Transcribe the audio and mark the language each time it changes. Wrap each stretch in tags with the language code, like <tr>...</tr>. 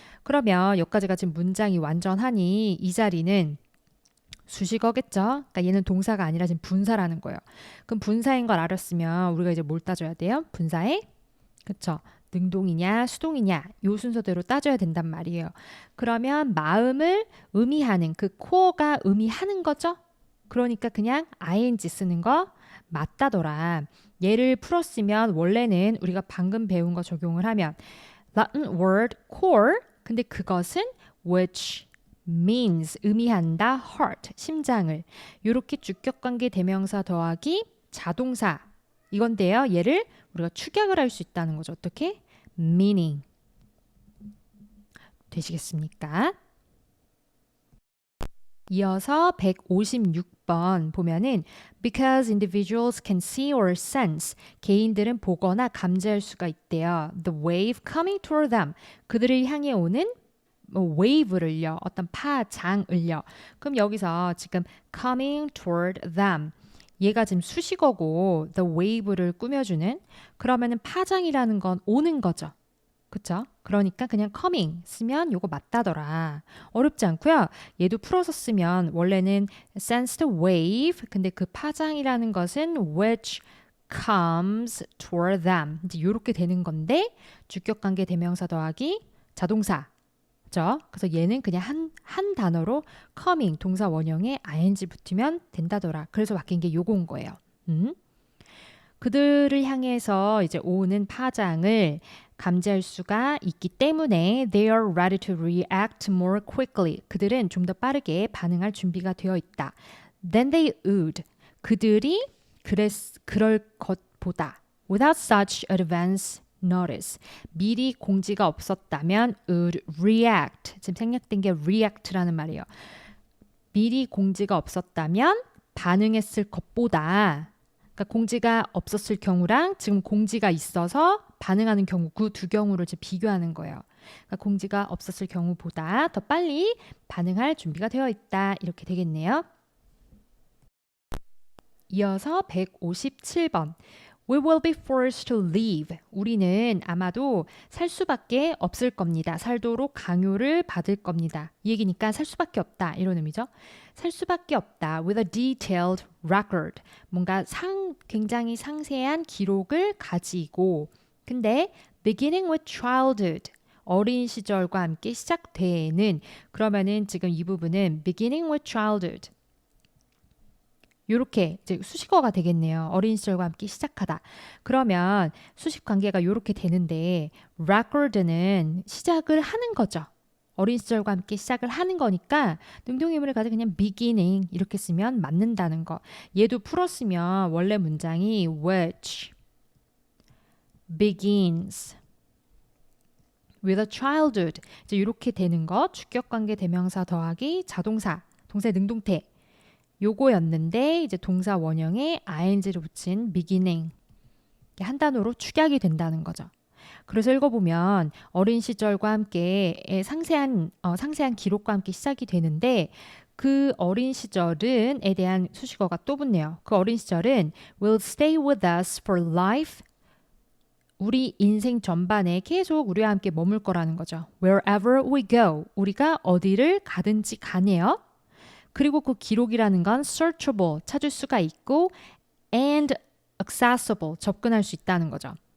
<ko>그러면 여기까지가 지금 문장이 완전하니 이 자리는 수식어겠죠? 그러니까 얘는 동사가 아니라 지금 분사라는 거예요. 그럼 분사인 걸 알았으면 우리가 이제 뭘 따져야 돼요? 분사의, 그쵸? 능동이냐 수동이냐 요 순서대로 따져야 된단 말이에요. 그러면 마음을 의미하는 그 코어가 의미하는 거죠? 그러니까 그냥 ing 쓰는 거 맞다더라. 얘를 풀었으면 원래는 우리가 방금 배운 거 적용을 하면</ko> <en>Latin word core,</en> <ko>근데 그것은</ko> <en>which means</en> <ko>의미한다</ko> <en>heart</en> <ko>심장을, 요렇게 주격관계 대명사 더하기 자동사 이건데요. 얘를 우리가 축약을 할 수 있다는 거죠. 어떻게? meaning. 되시겠습니까? 이어서 156번 보면은</ko> <en>because individuals can see or sense,</en> <ko>개인들은 보거나 감지할 수가 있대요.</ko> <en>The wave coming toward them,</en> <ko>그들을 향해 오는</ko> <en>wave를요.</en> <ko>어떤 파장을요. 그럼 여기서 지금</ko> <en>coming toward them,</en> <ko>얘가 지금 수식어고 the wave를 꾸며주는, 그러면은 파장이라는 건 오는 거죠. 그쵸? 그러니까 그냥 coming 쓰면 요거 맞다더라. 어렵지 않고요. 얘도 풀어서 쓰면 원래는</ko> <en>sensed wave,</en> <ko>근데 그 파장이라는 것은</ko> <en>which comes toward them.</en> <ko>이제 요렇게 되는 건데 주격관계 대명사 더하기 자동사. 그죠? 그래서 얘는 그냥 한 단어로 coming 동사 원형에 ing 붙으면 된다더라. 그래서 바뀐 게 요건 거예요. 그들을 향해서 이제 오는 파장을 감지할 수가 있기 때문에</ko> <en>they are ready to react more quickly.</en> <ko>그들은 좀 더 빠르게 반응할 준비가 되어 있다.</ko> <en>Than they would.</en> <ko>그들이 그럴 것보다</ko> <en>without such advance notice.</en> <ko>미리 공지가 없었다면</ko> <en>would react.</en> <ko>지금 생략된 게 react라는 말이에요. 미리 공지가 없었다면 반응했을 것보다, 그러니까 공지가 없었을 경우랑 지금 공지가 있어서 반응하는 경우, 그 두 경우를 이제 비교하는 거예요. 그러니까 공지가 없었을 경우보다 더 빨리 반응할 준비가 되어 있다. 이렇게 되겠네요. 이어서 157번.</ko> <en>We will be forced to leave.</en> <ko>우리는 아마도 살 수밖에 없을 겁니다. 살도록 강요를 받을 겁니다. 이 얘기니까 살 수밖에 없다. 이런 의미죠. 살 수밖에 없다.</ko> <en>With a detailed record.</en> <ko>뭔가 굉장히 상세한 기록을 가지고. 근데</ko> <en>beginning with childhood.</en> <ko>어린 시절과 함께 시작되는, 그러면은 지금 이 부분은</ko> <en>beginning with childhood.</en> <ko>요렇게 이제 수식어가 되겠네요. 어린 시절과 함께 시작하다. 그러면 수식 관계가 요렇게 되는데 record는 시작을 하는 거죠. 어린 시절과 함께 시작을 하는 거니까 능동의문을 가지고 그냥 beginning 이렇게 쓰면 맞는다는 거. 얘도 풀었으면 원래 문장이</ko> <en>which begins with a childhood.</en> <ko>이제 이렇게 되는 거 주격관계 대명사 더하기 자동사, 동사의 능동태. 요거였는데 이제 동사 원형에 ing를 붙인 beginning 한 단어로 축약이 된다는 거죠. 그래서 읽어보면 어린 시절과 함께 상세한 기록과 함께 시작이 되는데 그 어린 시절은에 대한 수식어가 또 붙네요. 그 어린 시절은</ko> <en>will stay with us for life.</en> <ko>우리 인생 전반에 계속 우리와 함께 머물 거라는 거죠.</ko> <en>Wherever we go.</en> <ko>우리가 어디를 가든지 간에요. 그리고 그 기록이라는 건</ko> <en>searchable,</en> <ko>찾을 수가 있고</ko> <en>and accessible,</en> <ko>접근할 수 있다는 거죠.</ko>